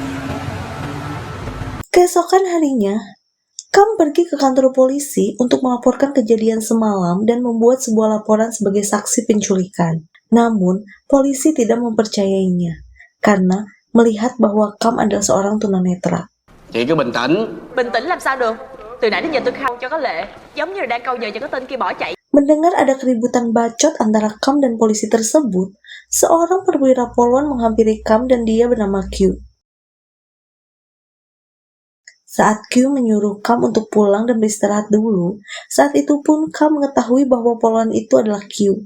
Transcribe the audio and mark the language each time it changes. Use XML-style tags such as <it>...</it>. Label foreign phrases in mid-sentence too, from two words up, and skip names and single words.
<id>Keesokan harinya, Cam pergi ke kantor polisi untuk melaporkan kejadian semalam dan membuat sebuah laporan sebagai saksi penculikan. Namun, polisi tidak mempercayainya, karena melihat bahwa Cam adalah seorang tunanetra.</id> <vi>Chị cứ bình tĩnh. Bình tĩnh làm sao được, từ nãy đến giờ tôi khao cho có lệ giống như là đang câu nhờ cho cái tên kia bỏ chạy.</vi> <id>Mendengar ada keributan bacot antara Kam dan polisi tersebut, seorang perwira Polwan menghampiri Kam dan dia bernama Q. Saat Q menyuruh Kam untuk pulang dan beristirahat dulu, saat itu pun Kam mengetahui bahwa Polwan itu adalah Q.</id>